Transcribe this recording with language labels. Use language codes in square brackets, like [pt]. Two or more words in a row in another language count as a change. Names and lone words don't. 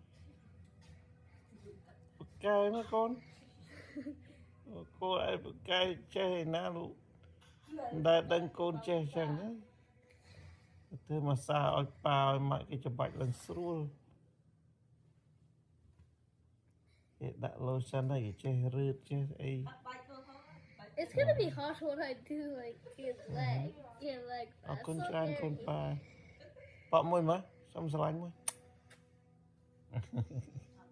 [km] បកែណាកូនកូនឯងបកែចេះឯណាលោកដែលដឹងកូនចេះចឹងណាធ្វើម៉ាសាឲ្យប៉ាឲ្យម៉ាក់គេច្បាច់ឡើងស្រួលគេដាក់ lotion ឲ្យគេចេះរឺតចេះអី [en] It's gonna be hard when I do like your leg. [km] អរគុណច្រើនកូនប៉ាប៉មួយមើលសុំស្រឡាញ់មួយ